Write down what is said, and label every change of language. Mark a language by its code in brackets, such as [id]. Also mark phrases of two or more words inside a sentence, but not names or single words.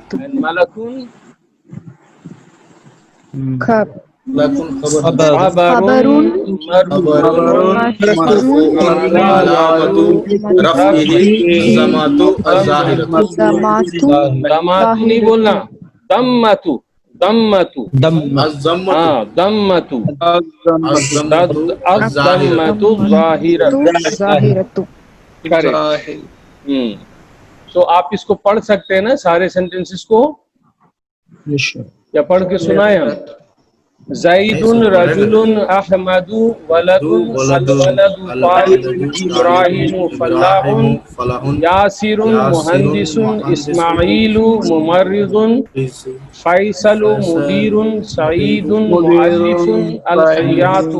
[ar] أند مَلَكٌ لكن خبر خبرٌ مرفوعٌ وعلامة رفعه الضمة الظاهرة الضمة ضمةُ [hi] नहीं बोलना [ar] ضمةُ ضمةُ دم الضمة ضمةُ الضمة الظاهرة ضمةُ ظاهرةُ. ظاهرة [en] Correct. So [hi] आप इसको पढ़ सकते हैं ना सारे सेंटेंसेस को या पढ़ के सुनाए हम [ar] زيدٌ رجلٌ أحمدُ ولدٌ الولدُ طالبٌ إبراهيمُ فلاحٌ فلاحٌ ياسرٌ مهندسٌ إسماعيلُ ممرضٌ فيصلُ مديرٌ سعيدٌ مؤلفٌ الخياطُ